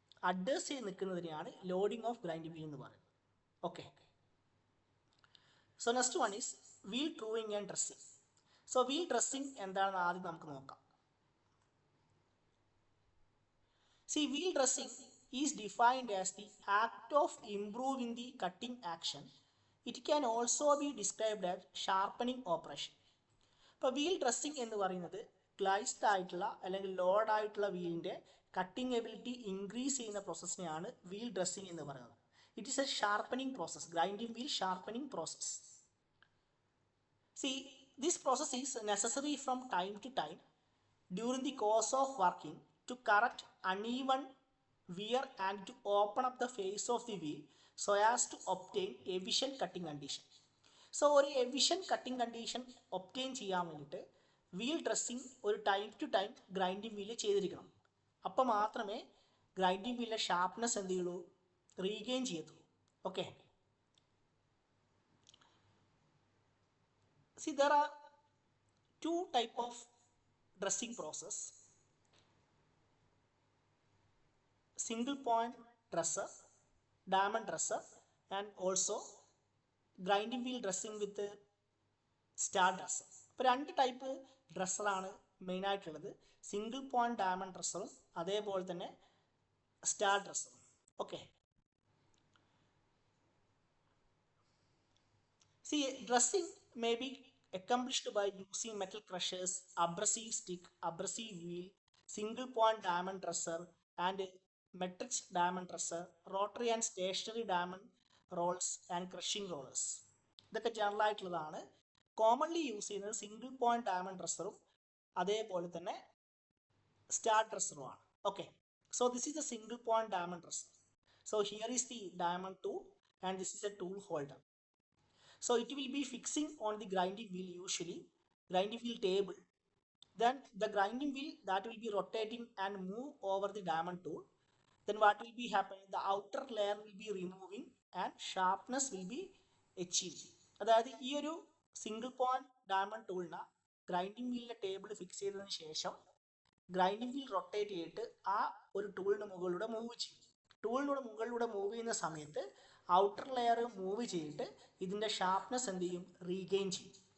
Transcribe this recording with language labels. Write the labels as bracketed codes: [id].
[ml] Address ചെയ്ത് നിൽക്കുന്നതിനെയാണ് loading of grinding wheel എന്ന് പറയുന്നത്. Okay, [en] So next one is wheel truing and dressing. [ml] So wheel dressing എന്താണെന്ന് ആദ്യം നമുക്ക് നോക്കാം. [en] See, wheel dressing is defined as the act of improving the cutting action. It can also be described as sharpening operation. [ml] ഇപ്പോൾ wheel dressing എന്ന് പറയുന്നത് ഗ്ലൈസ്ഡ് ആയിട്ടുള്ള അല്ലെങ്കിൽ load ആയിട്ടുള്ള വീലിൻ്റെ കട്ടിംഗ് എബിലിറ്റി ഇൻക്രീസ് ചെയ്യുന്ന പ്രോസസ്സിനെയാണ് വീൽ ഡ്രസ്സിങ് എന്ന് പറയുന്നത്. [en] It is a sharpening process, grinding wheel sharpening process. See, this process is necessary from time to time during the course of working to correct uneven wear and to open up the face of the wheel so as to obtain efficient cutting condition. [ml] So ഒരു efficient cutting condition obtain ചെയ്യാൻ വേണ്ടിയിട്ട് wheel dressing ഒരു time to time grinding wheel ചെയ്തിരിക്കണം. അപ്പോൾ മാത്രമേ grinding വീലിൻ്റെ sharpness എന്ത് ചെയ്യുള്ളൂ, regain ചെയ്യത്തുള്ളൂ. [en] Okay, see there are two type of dressing process: single point dresser, diamond dresser, and also grinding wheel dressing with star dresser. [ml] ഇപ്പോൾ രണ്ട് type ഡ്രസ്സറാണ് മെയിനായിട്ടുള്ളത്, single point diamond ഡ്രസ്സറും അതേപോലെ തന്നെ star ഡ്രസ്സറും. [en] Okay, see dressing may be accomplished by using metal crushers, abrasive stick, abrasive wheel, single point diamond dresser and matrix diamond dresser, rotary and stationary diamond rolls and crushing rollers. [ml] ഇതൊക്കെ general ആയിട്ടുള്ളതാണ്. Commonly use ചെയ്യുന്നത് single point diamond ഡ്രസ്സറും അതേപോലെ തന്നെ star ഡ്രസ്സറുമാണ്. [en] Okay, so this is a single point diamond dresser. So here is the diamond tool and this is a tool holder. So it will be fixing on the grinding wheel, usually grinding wheel table. Then the grinding wheel that will be rotating and move over the diamond tool. Then what will be happening? The outer layer will be removing and sharpness will be achieved. [ml] അതായത് ഈ ഒരു single point diamond ടൂളിന് grinding വീലിൻ്റെ table fix ചെയ്തതിന് ശേഷം grinding wheel rotate ചെയ്തിട്ട് ആ ഒരു ടൂളിന് മുകളിലൂടെ move ചെയ്യും. ടൂളിലൂടെ മുകളിലൂടെ മൂവ് ചെയ്യുന്ന സമയത്ത് ഔട്ടർ ലെയർ മൂവ് ചെയ്തിട്ട് ഇതിൻ്റെ ഷാർപ്നെസ് എന്ത് ചെയ്യും, റീഗെയിൻ ചെയ്യും.